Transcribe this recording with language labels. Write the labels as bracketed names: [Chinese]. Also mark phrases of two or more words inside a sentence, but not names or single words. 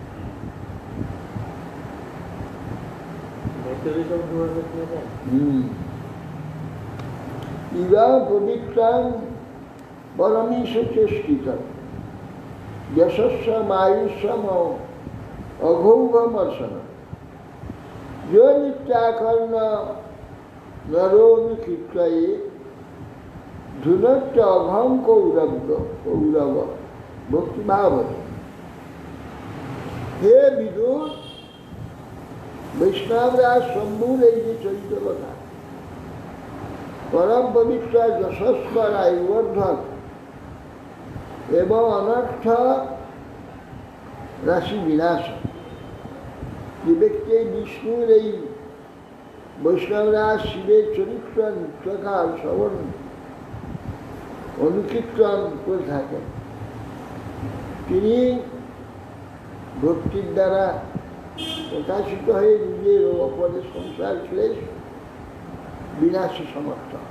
[Sanskrit] ইবা পবিত্রাং পরমীশ চেষ্টিত যশস্ব মায়ুষ্যম অঘৌঘমর্ষণ यो नित्याकर्ण नरोनुचित्रये धुनत्य अघं कौरव भक्तिभाव। हे विदुर, [Bangla] বৈষ্ণবরাজ শম্ভুর এই যে চরিত্র কথা পরম পবিত্র যশস্বর আয়ুবর্ধক এবং অনর্থ রাশি বিনাশ। যে ব্যক্তি এই বিষ্ণুর এই বৈষ্ণবরা শিবের চরিত্র নিত্যকাল শ্রবণ অনুকীর্তন করে থাকেন, তিনি ভক্তির দ্বারা প্রকাশিত হয়ে নিজের ও অপরের সংসার ক্লেশ বিনাশে সমর্থ।